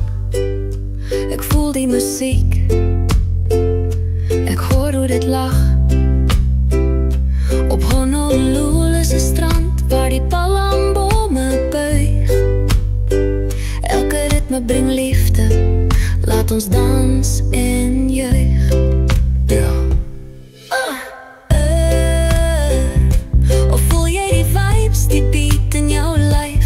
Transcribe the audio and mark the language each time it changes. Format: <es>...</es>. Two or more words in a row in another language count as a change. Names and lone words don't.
<nl>Ik voel die muziek, ik hoor hoe dit lag.</nl> <af>Op Honolulu is 'n strand waar die palmbomen buig. Elke ritme bring liefde, laat ons dans en juich. Ja. Of voel jy die vibes, die beat in jou lyf?</af>